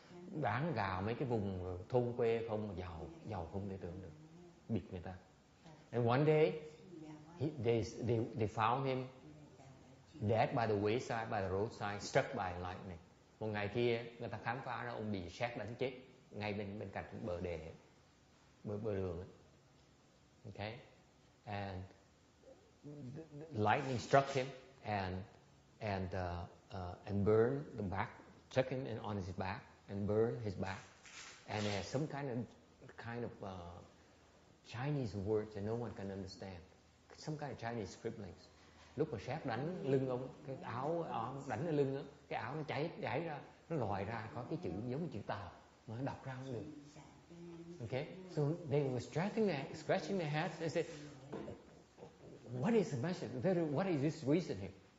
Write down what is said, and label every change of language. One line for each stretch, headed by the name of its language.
Vietnamese: Bán gạo mấy cái vùng thôn quê không, giàu không thể tưởng được, bịt người ta.
English: And one day they found him dead by the wayside, by the roadside, struck by lightning.
Vietnamese: Một ngày kia người ta khám phá ra ông bị sét đánh chết ngay bên cạnh bờ đường.
English: Okay, and lightning struck him and burned the back, struck him on his back and burned his back, and it has some kind of Chinese words that no one can understand, some kind of Chinese scribblings.
Vietnamese: Lúc mà sét đánh lưng ông, cái áo đánh ở lưng á, cái áo nó cháy ra, nó lòi ra có cái chữ giống như chữ Tàu mà nó đọc ra không được.
English: Okay, so they were scratching their heads. They said, "What is the message? What is this reason here?"